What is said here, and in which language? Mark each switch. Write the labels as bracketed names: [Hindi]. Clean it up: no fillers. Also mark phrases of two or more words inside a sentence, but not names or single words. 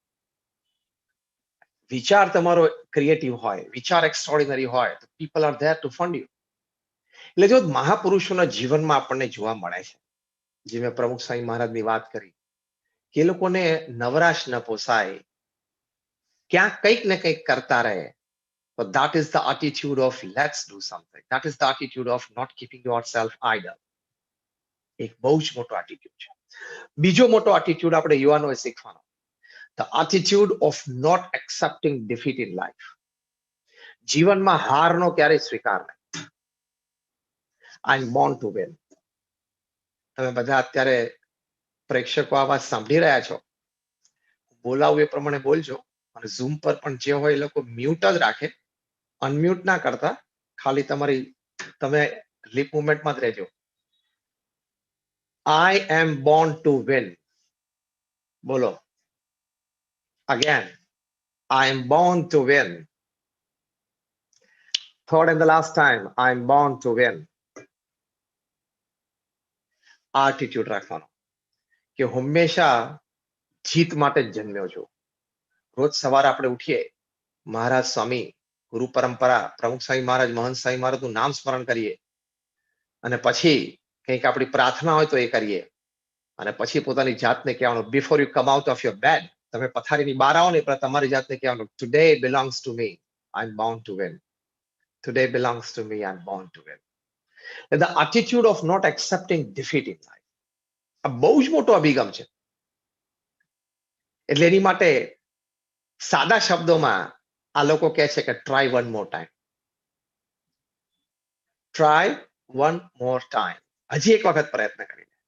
[Gujarati] વિચાર તમારો ક્રિએટિવ હોય, વિચાર એક્સ્ટ્રોર્ડિનરી હોય, તો [English] people are there to fund you. [Gujarati] એટલે જો મહાપુરુષોના જીવનમાં આપણને જોવા મળે છે, જે મેં પ્રમુખ સ્વામી મહારાજની વાત કરી, કે એ લોકોને નવરાશ ન પોસાય, ક્યાંક કંઈક ને કંઈક કરતા રહે. [English] So that is the attitude of let's do something. That is the attitude of not keeping yourself idle. [Gujarati] એક બહુ જ મોટો attitude છે. બીજો મોટો attitude આપણે યુવાનોએ શીખવાનો, [English] the attitude of not accepting defeat in life. [Gujarati] જીવનમાં હારનો ક્યારેય સ્વીકાર નહીં. [English] I am born to win. [Gujarati] તમે બધા અત્યારે પ્રેક્ષકો આ વાત સાંભળી રહ્યા છો, બોલાવું એ પ્રમાણે બોલજો. અને ઝૂમ પર પણ જે હોય એ લોકો મ્યુટ જ રાખે, અનમ્યુટ ના કરતા, ખાલી તમે [English] lip movement [Gujarati] જ રહેજો. [English] I am born to win. [Gujarati] બોલો again. [English] I am born to win. Third and the last time, I am born to win. [Gujarati] આ એટીટ્યુડ રાખવાનો કે હંમેશા જીત માટે જ જન્મ્યો છું. રોજ સવારે આપણે ઉઠીએ, મહારાજ સ્વામી, ગુરુ પરંપરા, પ્રમુખ સ્વામી મહારાજ, મહંત સ્વામી મહારાજનું નામ સ્મરણ કરીએ, અને પછી કંઈક આપણી પ્રાર્થના હોય તો એ કરીએ, અને પછી પોતાની જાતને કહેવાનું, [English] before you come out of your bed, [Gujarati] તમે પથારીની બહાર આવો ને પણ તમારી જાતને કહેવાનું, [English] today belongs to me, I am born to win. today belongs to me, I am born to win. The attitude of not accepting defeat in life. [Gujarati] આ બહુ જ મોટો અભિગમ છે. એટલે એની માટે સાદા શબ્દોમાં આ લોકો કહે છે કે [English] try one more time. try one more time. [Gujarati] હજી એક વખત પ્રયત્ન કરી લે.